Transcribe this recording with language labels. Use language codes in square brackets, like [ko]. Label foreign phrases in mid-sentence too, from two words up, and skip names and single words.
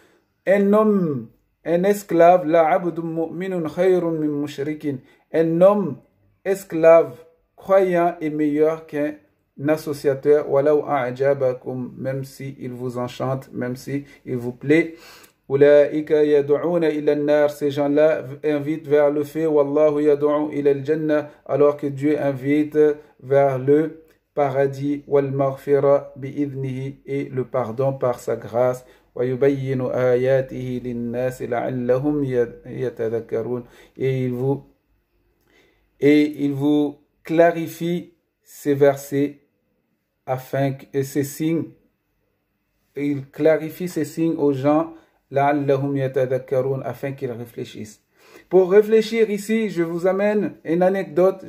[fr] Un esclave, un homme esclave croyant est meilleur qu'un associateur, même si il vous enchante, même si il vous plaît. [ar] أولئك يدعون إلى النار, [fr] ces gens-là invitent vers le feu, [ar] والله يدعو إلى الجنة, [fr] alors que Dieu invite vers le paradis, [ar] والمغفرة بإذنه, [fr] et le pardon par sa grâce. [ar] ويبين آياته للناس لعلهم يتذكرون, [fr] et il vous clarifie ces versets afin que ces signes, il clarifie ces signes aux gens [ar] لعلهم يتذكرون, [fr] afin qu'ils réfléchissent. Pour réfléchir ici, je vous amène une anecdote.